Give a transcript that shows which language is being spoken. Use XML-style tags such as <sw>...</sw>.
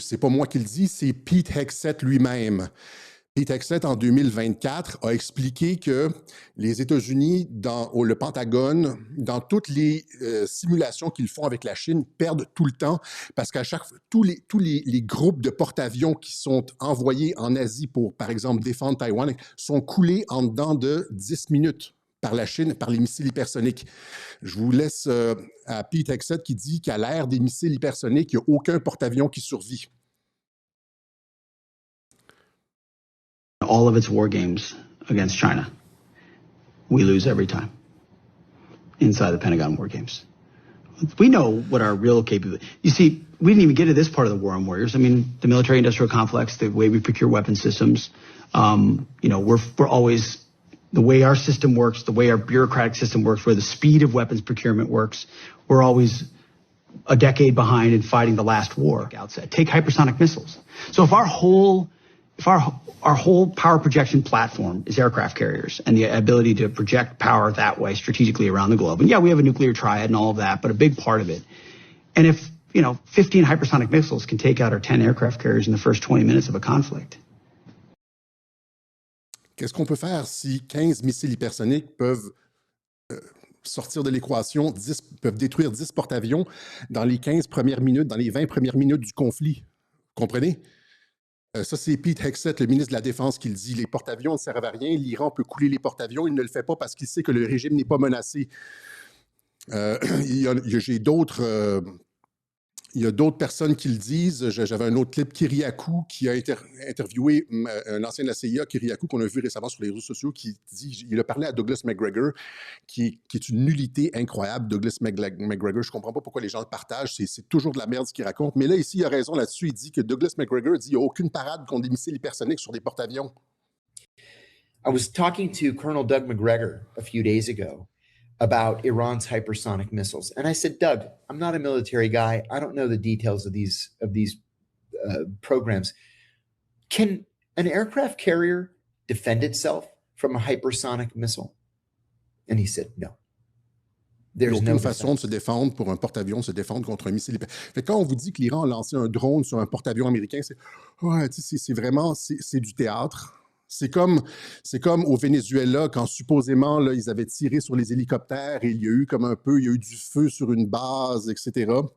<fr>C'est pas moi qui le dis, c'est Pete Hegseth lui-même. Pete Hegseth, en 2024, a expliqué que les États-Unis, le Pentagone, dans toutes les simulations qu'ils font avec la Chine, perdent tout le temps parce qu'à chaque fois, tous les groupes de porte-avions qui sont envoyés en Asie pour, par exemple, défendre Taïwan, sont coulés en dedans de 10 minutes par la Chine, par les missiles hypersoniques. Je vous laisse à Pete Hegseth qui dit qu'à l'ère des missiles hypersoniques, il n'y a aucun porte-avions qui survit.</fr> <en>All of its war games against China, we lose every time inside the Pentagon war games. We know what our real capability. You see, we didn't even get to this part of the war on warriors. I mean, the military-industrial complex, the way we procure weapon systems. We're always the way our system works, the way our bureaucratic system works, where the speed of weapons procurement works. We're always a decade behind in fighting the last war. Outset. Take hypersonic missiles. So if our whole if our whole power projection platform is aircraft carriers and the ability to project power that way strategically around the globe, and yeah, we have a nuclear triad and all of that, but a big part of it. And if, 15 hypersonic missiles can take out our 10 aircraft carriers in the first 20 minutes of a conflict.</en> <fr>Qu'est-ce qu'on peut faire si 15 missiles hypersoniques peuvent sortir de l'équation, peuvent détruire 10 porte-avions dans les 15 premières minutes, dans les 20 premières minutes du conflit? Vous comprenez? Ça, c'est Pete Hegseth, le ministre de la Défense, qui le dit. Les porte-avions ne servent à rien. L'Iran peut couler les porte-avions. Il ne le fait pas parce qu'il sait que le régime n'est pas menacé. J'ai d'autres... Il y a d'autres personnes qui le disent. J'avais un autre clip, Kyriakou, qui a interviewé un ancien de la CIA, Kyriakou, qu'on a vu récemment sur les réseaux sociaux, qui dit, il a parlé à Douglas McGregor, qui est une nullité incroyable. Douglas McGregor, je ne comprends pas pourquoi les gens le partagent. C'est toujours de la merde ce qu'il raconte. Mais là, ici, il a raison là-dessus. Il dit que Douglas McGregor dit qu'il n'y a aucune parade contre des missiles hypersoniques sur des porte-avions.</fr> <en>I was talking to Colonel Doug McGregor a few days ago about Iran's hypersonic missiles. And I said, Doug, I'm not a military guy. I don't know the details of these programs. Can an aircraft carrier defend itself from a hypersonic missile? And he said, no.</en> <fr>Il n'y a aucune façon de se défendre pour un porte-avions, se défendre contre un missile. Fait quand on vous dit que l'Iran a lancé un drone sur un porte-avions américain, c'est vraiment du théâtre. C'est comme au Venezuela, quand supposément là, ils avaient tiré sur les hélicoptères et il y a eu du feu sur une base, etc.</fr>